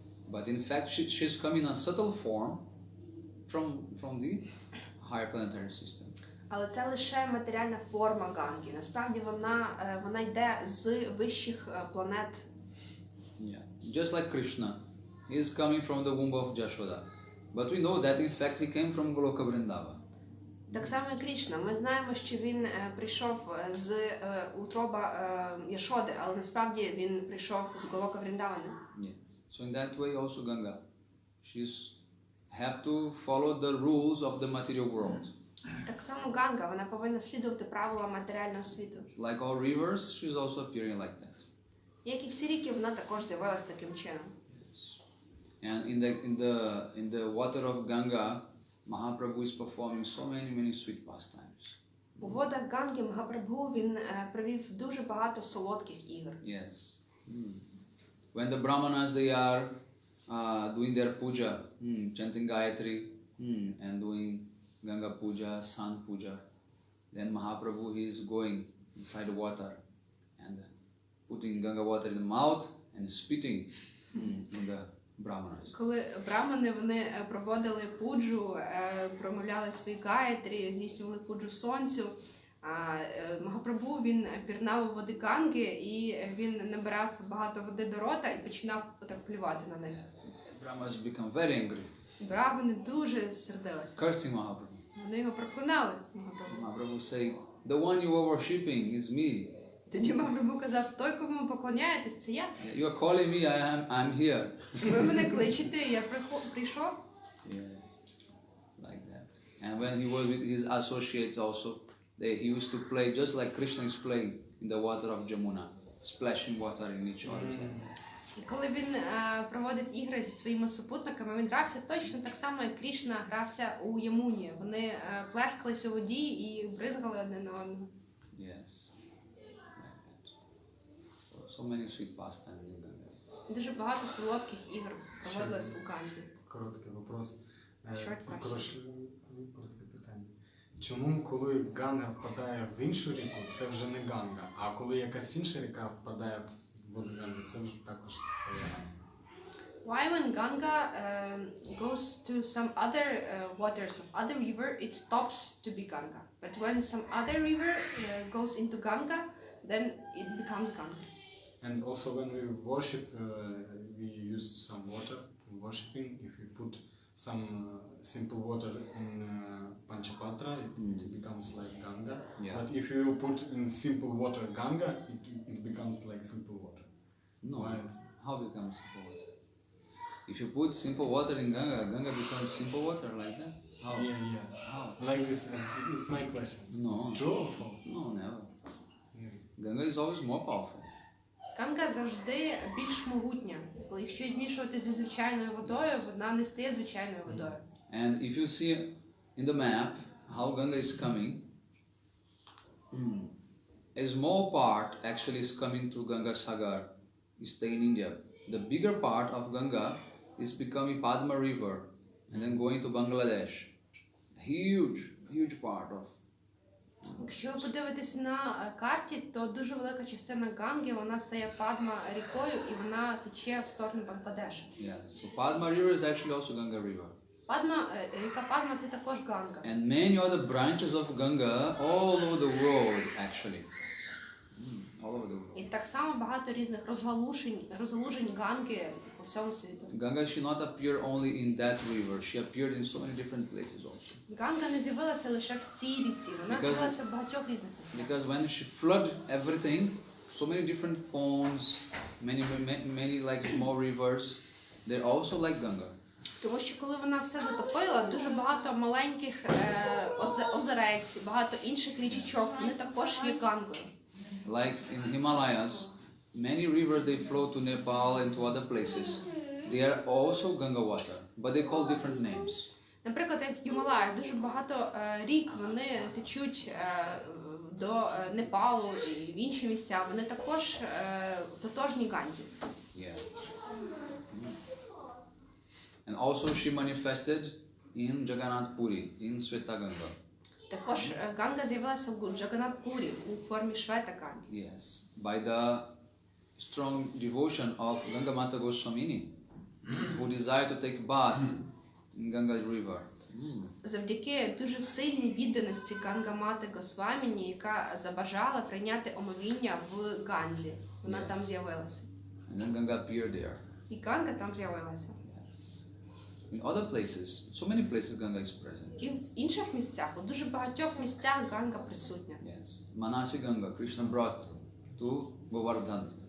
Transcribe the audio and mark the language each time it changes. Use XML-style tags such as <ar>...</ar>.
<en>But in fact, she's coming in a subtle form from the higher planetary system.</en> <uk>Але це лише матеріальна форма Ганги. Насправді вона йде з вищих планет.</uk> <en>Yeah, just like Krishna, he is coming from the womb of Jashoda. But we know that in fact he came from Goloka Vrindava.</en> <uk>Так само і Крішна. Ми знаємо, що він прийшов з утроба Яшоди, але насправді він прийшов з Голока Вріндавани.</uk> <en>Yes. So in that way also Ganga, she's have to follow the rules of the material world.</en> <uk>Так само Ганга, вона повинна слідувати правилам матеріального світу.</uk> <en>Like all rivers, she's also appearing like that.</en> <uk>Як і всі ріки, вона також з'явилась таким чином.</uk> <en>Yes. And in the water of Ganga, Mahaprabhu is performing so many sweet pastimes.</en> <uk>У водах Ганги Махапрабху він провів дуже багато солодких ігор.</uk> <en>Yes. When the Brahmanas they are doing their puja, chanting Gayatri, and doing Ganga puja, Sun puja, then Mahaprabhu he is going inside the water and putting Ganga water in the mouth and spitting in the Brahmanas.</en> <uk>Коли брамани вони проводили пуджу, промовляли свої гаєтрі, здійснювали пуджу сонцю, Махапрабху він пірнав у води Ганги і він набирав багато води до рота і починав так плювати на них.</uk> <en>Brahmanas become very angry.</en> <uk>Брамани дуже сердилися.</uk> <en>Cursing Mahaprabhu.</en> <uk>Вони його проклинали.</uk> <en>Mahaprabhu say, the one you are worshipping is me.</en> <uk>Тоді Махапрабху казав, той, кому ви поклоняєтесь, це я.</uk> <en>You are calling me, I'm here.</en> <uk>Ви мене кличете, я прийшов.</uk> <en>Yes, like that. And when he was with his associates also, he used to play just like Krishna is playing in the water of Jamuna, splashing water in each other's hand.</en> <uk>І коли він проводив ігри зі своїми супутниками, він грався точно так само, як Крішна грався у Ямуні. Вони плескались у воді і бризгали одне на одного.</uk> <en>Yes, like that. So many sweet pastimes in Ganga.</en> <uk>Дуже багато солодких ігор проводилось у Ганзі.</uk> <ru>Короткий вопрос.</ru> <en>Short question.</en> <uk>Коротке питання. Чому, коли Ганга впадає в іншу ріку, це вже не Ганга, а коли якась інша ріка впадає в воду Ганги, це вже також своя Ганга?</uk> <en>Why when Ganga goes to some other waters of other river, it stops to be Ganga. But when some other river goes into Ganga, then it becomes Ganga. And also when we worship, we use some water in worshiping. If we put some simple water in Panchapatra, it becomes like Ganga. Yeah. But if you put in simple water Ganga, it becomes like simple water. No, Why is- how becomes simple water? If you put simple water in Ganga, Ganga becomes simple water like that? How? Yeah. How? Like this, it's my question. No. It's true or false? No, never. Yeah. Ganga is always more powerful.</en> <uk>Ганга завжди більш могутня. Коли якщо змішувати зі звичайною водою, вона не стає звичайною водою.</uk> <en>And if you see in the map how Ganga is coming, a small part actually is coming to Ganga Sagar, stay in India. The bigger part of Ganga is becoming Padma River and then going to Bangladesh. Huge part of.</en> <uk>Якщо ви подивитесь на карті, то дуже велика частина Ганги, вона стає Падма рікою і вона тече в сторону Бангладеша.</uk> <en>Yeah, so Padma River is actually also Ganga River.</en> <uk>Ріка Падма це також Ганга.</uk> <en>And many other branches of Ganga all over the world, actually. All over the world.</en> <uk>І так само багато різних розгалужень Ганги по всьому світу.</uk> <en>Ganga, she not appear only in that river. She appeared in so many different places also.</en> <uk>Ганга не з'явилася лише в цій ріці, вона з'явилася в багатьох різних місцях.</uk> <en>Because when she flood everything, so many different ponds, many like small rivers, they're also like Ganga.</en> <uk>Тому що коли вона все затопила, дуже багато маленьких озерець, багато інших річечок, вони також є Гангою.</uk> <en>Like in Himalayas, many rivers they flow to Nepal and to other places. They are also Ganga water, but they call different names.</en> <uk>Наприклад, як в Гімалаях дуже багато рік вони течуть до Непалу і в інші місця. Вони також тотожні Ганзі.</uk> <en>Yeah. And also she manifested in Jagannath Puri, in Svetaganga.</en> <uk>Також Ганга з'явилася в Джаганнат-Пурі у формі Швета-Ганги.</uk> <en>Yes, by the strong devotion of Ganga Mata Goswamini, who desired to take bath in Ganga's river.</en> <uk>Завдяки дуже сильній відданості Ганга-Мати Госваміні, яка забажала прийняти омовіння в Ганзі. Вона там з'явилася.</uk> <en>And then Ganga appeared there.</en> <uk>І Ганга там з'явилася.</uk> <en>In other places, so many places Ganga is present.</en> <uk>І в інших місцях, у дуже багатьох місцях Ганга присутня.</uk> <en>Yes, Manasi Ganga, Krishna brought to Govardhan.</en>